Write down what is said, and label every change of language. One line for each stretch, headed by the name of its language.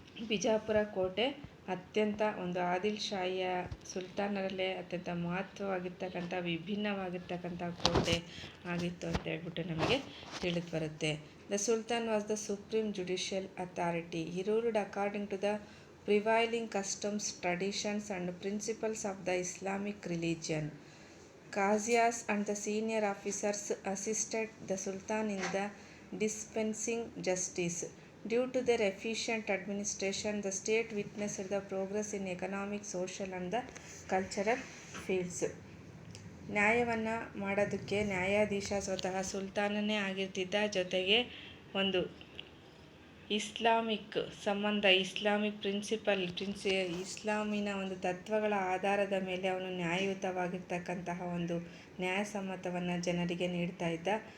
Kannada: ಬಿಜಾಪುರ ಕೋಟೆ ಅತ್ಯಂತ ಒಂದು ಆದಿಲ್ ಶಾಹಿಯ ಸುಲ್ತಾನರಲ್ಲೇ ಅತ್ಯಂತ ಮಹತ್ವವಾಗಿರ್ತಕ್ಕಂಥ ವಿಭಿನ್ನವಾಗಿರ್ತಕ್ಕಂಥ ಕೋಟೆ ಆಗಿತ್ತು ಅಂತ ಹೇಳ್ಬಿಟ್ಟು ನಮಗೆ ತಿಳಿದು ಬರುತ್ತೆ.
English: The sultan was the supreme judicial authority. He ruled according to the prevailing customs, traditions and principles of the Islamic religion. Qazias and the senior officers assisted the Sultan in the dispensing justice. Due to their efficient administration, the state witnessed the progress in economic, social and the cultural fields.
Kannada: ನ್ಯಾಯವನ್ನು ಮಾಡೋದಕ್ಕೆ ನ್ಯಾಯಾಧೀಶ ಸ್ವತಃ ಸುಲ್ತಾನನೇ ಆಗಿರ್ತಿದ್ದ. ಜೊತೆಗೆ ಒಂದು Islamic ಸಂಬಂಧ, Islamic ಇಸ್ಲಾಮಿನ ಒಂದು ತತ್ವಗಳ ಆಧಾರದ ಮೇಲೆ ಅವನು ನ್ಯಾಯಯುತವಾಗಿರ್ತಕ್ಕಂತಹ ಒಂದು ನ್ಯಾಯಸಮ್ಮತವನ್ನು ಜನರಿಗೆ ನೀಡ್ತಾ ಇದ್ದ.